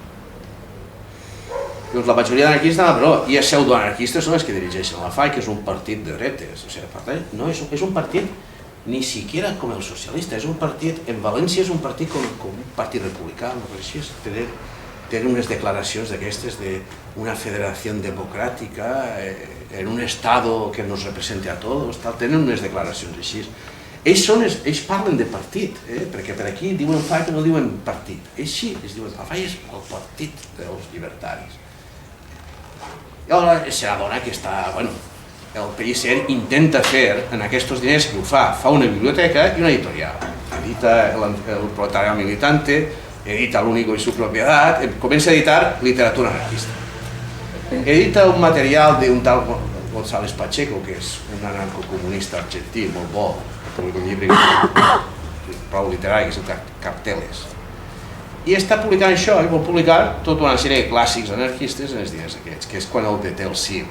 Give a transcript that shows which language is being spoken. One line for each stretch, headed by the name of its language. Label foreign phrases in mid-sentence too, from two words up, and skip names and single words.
Catalan: La majoria d'anarquistes estan a la presó i els pseudoanarquistes són els que dirigeixen la FAI, que és un partit de dretes, per tant, no és un partit
Spanish: ni siquiera
Catalan: com el socialista, és un partit, en València és un partit com un partit republicà, tenen unes declaracions d'aquestes d'una federació democràtica en
Spanish: un estado que nos represente
Catalan: a tots, tenen unes declaracions així. Ells parlen de partit, perquè per aquí diuen FAI però no diuen partit, ells sí, ells diuen la FAI és el partit dels llibertaris. I llavors se n'adona que està, el Pellicer intenta fer en aquests diners que ho fa una biblioteca i una editorial. Edita el Proletariado Militante, edita l'Único y su propiedad, comença a editar literatura anarquista. Edita un material d'un tal González Pacheco, que és un anarcocomunista argentí molt bo, publica un llibre prou literari, que es diu Carteles. I està publicant això, i vol publicar tota una sèrie de clàssics anarquistes en els diners aquests, que és quan el deté el CIM.